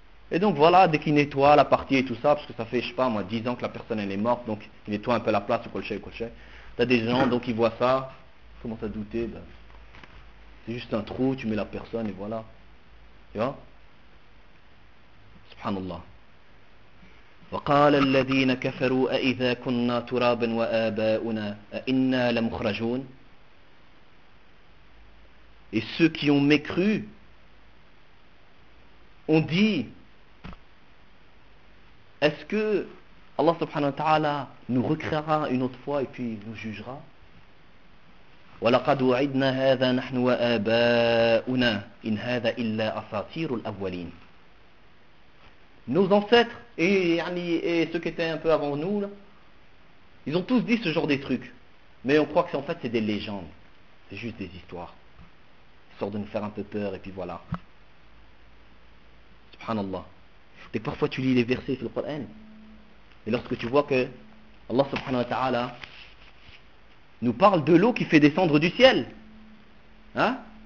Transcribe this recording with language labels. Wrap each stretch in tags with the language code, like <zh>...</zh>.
<fr>Et donc, voilà, dès qu'ils nettoient la partie et tout ça, parce que ça fait, je sais pas, moi, 10 ans que la personne, elle est morte, donc ils nettoient un peu la place, ou quoi le chien. T'as des gens, donc ils voient ça, ils commencent à douter. Ben, c'est juste un trou, tu mets la personne, et voilà. Tu vois? Subhanallah.</fr> <ar>وقال الذين كفروا أإذا كنا ترابا وآباؤنا أإنا لمخرجون.</ar> <fr>Et ceux qui ont mécru ont dit, est-ce que Allah subhanahu wa ta'ala nous recréera une autre fois et puis nous jugera?</fr> <ar>ولقد وعدنا هذا نحن وآباؤنا إن هذا إلا أساطير الأولين.</ar> <fr>Nos ancêtres et ceux qui étaient un peu avant nous, là, ils ont tous dit ce genre de trucs. Mais on croit que c'est, en fait, c'est des légendes. C'est juste des histoires. Histoire de nous faire un peu peur et puis voilà. Subhanallah. Et parfois tu lis les versets sur le Coran. Et lorsque tu vois que Allah subhanahu wa ta'ala nous parle de l'eau qui fait descendre du ciel. Hein?</fr>